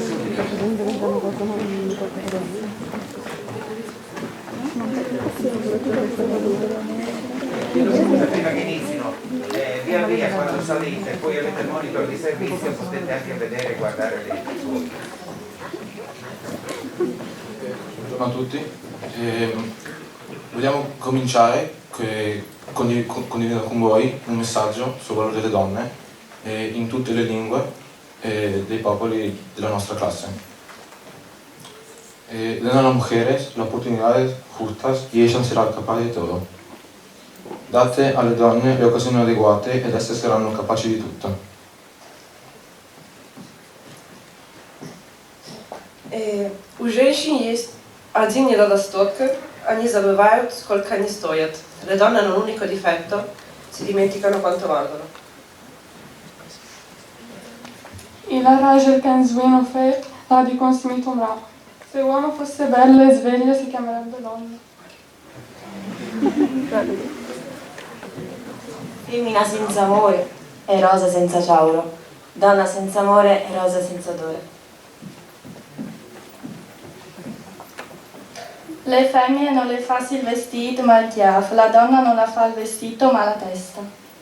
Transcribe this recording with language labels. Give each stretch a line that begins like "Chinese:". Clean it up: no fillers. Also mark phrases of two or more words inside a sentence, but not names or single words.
Italian: Prima che inizino, via via quando salite, poi avete il monitor di servizio, potete anche vedere e guardare le foto. Buongiorno a tutti. Vogliamo cominciare condividendo con voi un messaggio sul valore delle donne in tutte le lingue dei popoli della nostra clase.
Spanish: Le dan a las mujeres las oportunidades justas y ellas serán
Italian: capaci di
Spanish: todo.
Italian: Date alle donne le occasioni adeguate ed esse saranno capaci di tutto.
Russian: У женщин есть один недостаток, они забывают, сколько они стоят.
Italian: Le donne hanno un unico difetto, si dimenticano quanto valgono.
Arabic: إلى راجل كان زوين وفايق غادي يكون سميته امرأة.
Italian: Se uomo fosse bello e sveglio si chiamerebbe donna.
Sicilian: Femmina senza amore è rosa senza ciauro,
Italian: donna senza amore è rosa senza odore. Le femmine non le fa il vestito ma il chiaff, la donna non la fa il vestito ma la testa.